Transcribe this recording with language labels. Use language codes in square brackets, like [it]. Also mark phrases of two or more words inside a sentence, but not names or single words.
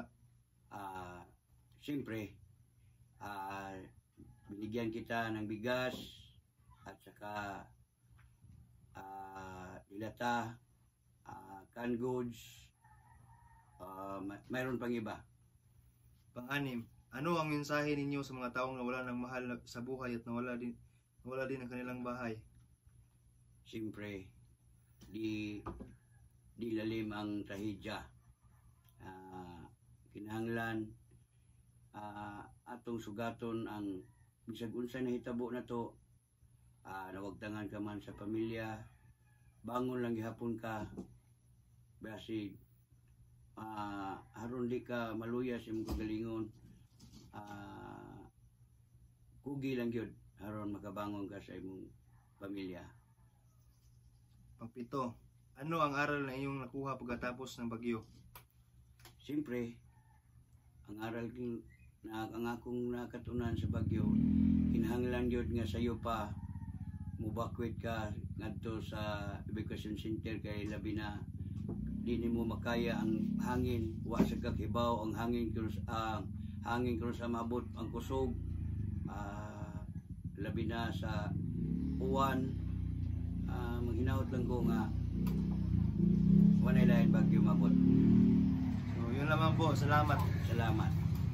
[tl] Siyempre, binigyan kita ng bigas at saka dilata, [en] canned goods, [tl] mayroon pang iba. Pang-anim, ano ang mensahe ninyo sa mga taong nawala ng mahal sa buhay at nawala din ang kanilang bahay? Siyempre, di lalim ang trahedya. [ceb] Kinahanglan atong sugaton ang bisag unsa na hitabo na to. Nawagtangan ka man sa pamilya, bangon lang gihapon ka, basi haron di ka maluya sa imong kagalingon, kugi lang yun haron makabangon ka sa imong pamilya. [tl] Pang-pito, ano ang aral na iyong nakuha pagkatapos ng bagyo? [ceb] Siyempre, ang aral na ang akong nakatunan sa bagyo, kinahanglan yun nga sayo pa mubakwit ka ngadto sa [en] evacuation center [ceb] kay labi na di nimo makaya ang hangin, wa sa kakibaw ang hangin kuno sa mabot ang kusog, labi na sa uwan. Maghinahot lang ko nga wanay lain bagyo mabot. [tl] So yun lamang po, salamat.